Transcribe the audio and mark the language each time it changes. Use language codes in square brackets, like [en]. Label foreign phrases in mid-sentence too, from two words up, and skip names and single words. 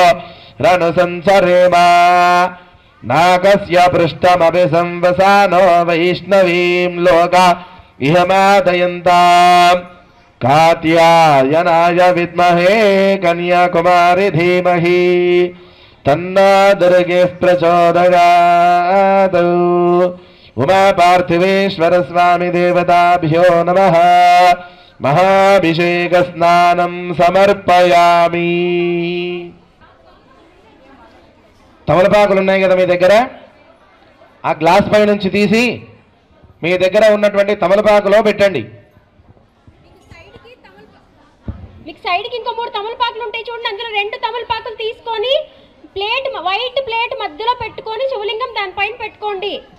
[sa] रणसंसरेमा नाकस्य पृष्ठमपि संवसानो वैष्णवीं लोका इहमादयन्ताम् कात्यायनाय विद्महे कन्याकुमारी धीमहि तन्नो दुर्गे प्रचोदयात् उमा पार्थिवेश्वर स्वामी देवताभ्यो नमः महाभिषेक स्नानं समर्पयामि [te] తమలపాకులు ఉన్నాయి కదా మీ దగ్గర ఆ గ్లాస్ పై నుంచి తీసి మీ దగ్గర ఉన్నటువంటి తమలపాకులో పెట్టండి మీకు సైడ్కి ఇంకో 3 తమలపాకులు ఉంటాయి చూడండి, అందులో 2 తమలపాకులు తీసుకొని ప్లేట్, [en] white plate [te] మధ్యలో పెట్టుకొని శివలింగం దానిపైన పెట్టుకోండి.